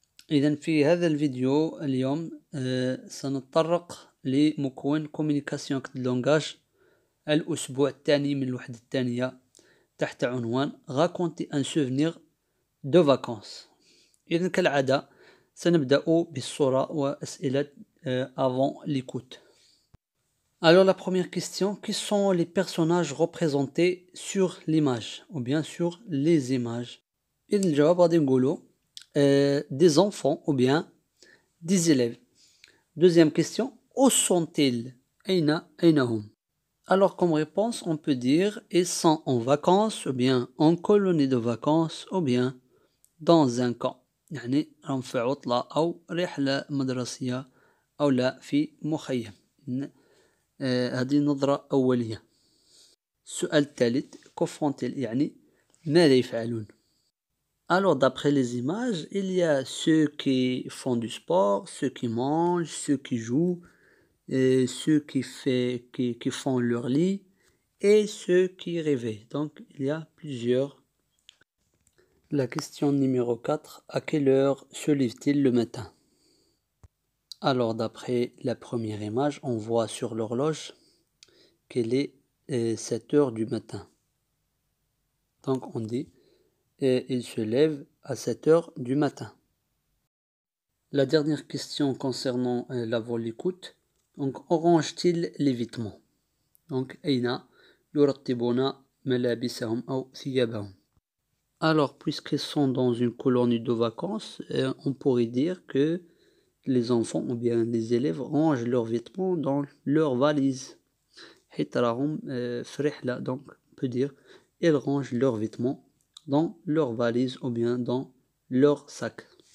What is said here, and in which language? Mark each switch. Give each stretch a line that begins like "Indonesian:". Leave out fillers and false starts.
Arabic: إذا في هذا الفيديو اليوم سنتطرق لمكون كوميونيكاسيون كد لونغاج الأسبوع الثاني من الوحدة الثانية تحت عنوان
French: raconter un souvenir de vacances.
Arabic: إذا كالعادة سنبدأ بالصورة وأسئلة
French: avant l'écoute. Alors la première question, quels sont les personnages représentés sur l'image ou bien sur les images؟
Arabic: إذن الجواب غادي نقولو
French: des enfants ou bien des élèves. Deuxième question, où sont-ils؟
Arabic: أين هم؟
French: Alors comme réponse on peut dire ils sont en vacances ou bien en colonie de vacances ou bien dans un camp.
Arabic: يعني راهم في عطلة أو رحلة مدرسية أو لا في مخيم. هذه نظرة أولية. السؤال الثالث
French: que font-ils؟
Arabic: يعني ماذا يفعلون؟
French: Alors, d'après les images, il y a ceux qui font du sport, ceux qui mangent, ceux qui jouent, et ceux qui font leur lit et ceux qui réveillent. Donc, il y a plusieurs. La question numéro 4. À quelle heure se lève-t-il le matin? Alors, d'après la première image, on voit sur l'horloge qu'elle est 7 heures du matin. Donc, on dit il se lève à 7 heures du matin. La dernière question concernant l'avant l'écoute. Donc, range-t-il les vêtements?
Arabic: Donc, أين يرتبون ملابسهم أو ثيابهم?
French: Alors, puisqu'ils sont dans une colonie de vacances, on pourrait dire que les enfants ou bien les élèves rangent leurs vêtements dans leur valise.
Arabic: حيت راهم في رحلة.
French: Donc, on peut dire ils rangent leurs vêtements dans leur valise ou bien dans leur sac.